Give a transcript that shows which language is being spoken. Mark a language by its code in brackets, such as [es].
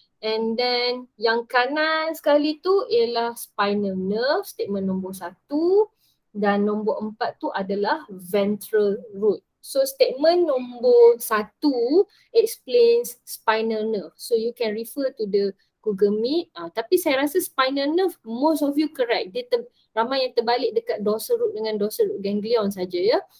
[ms] And then yang kanan sekali tu ialah spinal nerve, statement nombor 1. Dan nombor 4 tu adalah ventral root. [en] So statement nombor 1 explains spinal nerve. So you can refer to the [ms] aku gemit. Tapi saya rasa spinal nerve, [en] most of you correct. [ms] Dia ramai yang terbalik dekat dorsal root dengan dorsal root ganglion saja ya.